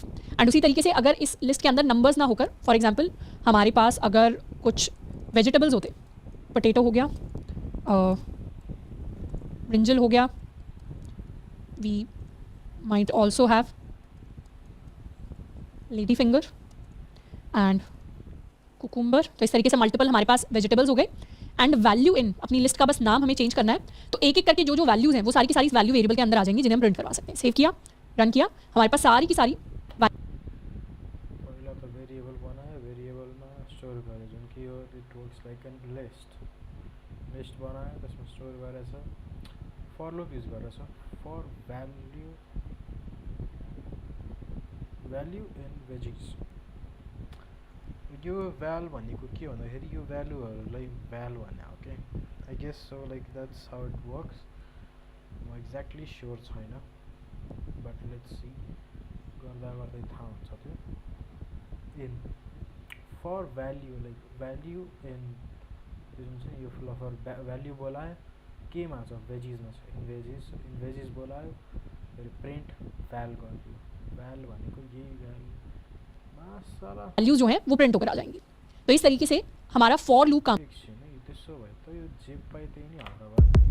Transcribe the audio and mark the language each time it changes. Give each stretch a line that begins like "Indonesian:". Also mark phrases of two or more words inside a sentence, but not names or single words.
Hindi: एंड उसी तरीके से अगर इस लिस्ट के अंदर नंबर्स ना होकर,
English: for example
Hindi: हमारे पास अगर कुछ वेजिटेबल्स होते, पोटैटो हो गया, ब्रिंजल हो गया,
English: we might also have lady finger and cucumber.
Hindi: तो इस तरीके से मल्टीपल हमारे पास वेजिटेबल्स हो गए
English: and value in,
Hindi: अपनी लिस्ट का बस नाम हमें चेंज करना है। तो एक एक करके जो जो वैल्यूज़ हैं वो सारी की सारी वैल्यू वेरिएबल के अंदर आ जाएंगी, जिन्हें हम प्रिंट करवा सकते हैं। सेव किया, रन किया, हमारे पास सारी की सारी
Nepali: पहिला तो वेरिएबल बनायो, वेरिएबलमा स्टोर गरे, जुन कि हो
English: it works like an list
Nepali: बनायो, त्यसमा स्टोर गरेछ।
English: for loop
Nepali: युज गरेछ
English: for value in vegs.
Nepali: यो भ्याल भनेको के भन्दाखेरि यो भ्यालुहरूलाई भ्याल भने हो के,
English: I guess so, like that's how it works.
Nepali: म
English: exactly sure
Nepali: छैन,
English: but let's see,
Nepali: गर्दा गर्दै थाहा हुन्छ त्यो।
English: in for value, like value in,
Nepali: त्यो जुन छ नि यो फुल
English: for value
Nepali: बोलायो, केमा छ, भेजिजमा छ,
English: in vegs
Nepali: बोलायो, फेरि
English: print val
Nepali: गरिदियो। भ्याल भनेको यही भ्याल
Hindi: वैल्यू जो है वो प्रिंट होकर आ जाएंगी। तो इस तरीके से हमारा
English: for loop
Hindi: काम।
Nepali: त्यसो भए त यो जे पाए त्यही नै हाल्दा भयो।